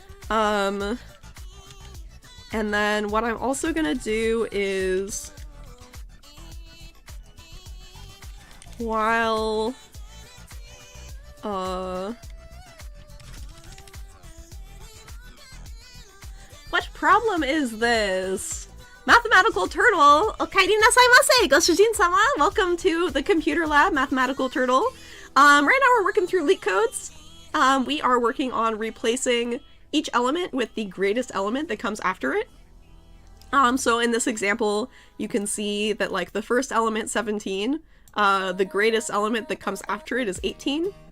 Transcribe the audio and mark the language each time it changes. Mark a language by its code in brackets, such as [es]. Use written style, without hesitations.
[en] And then what I'm also gonna do is while what problem is this? [ja] Mathematical Turtle, おかえりなさいませ, ご主人様. [en] Welcome to the computer lab, Mathematical Turtle. Right now we're working through LeetCodes. We are working on replacing each element with the greatest element that comes after it. So in this example, you can see that like the first element, 17, the greatest element that comes after it is 18.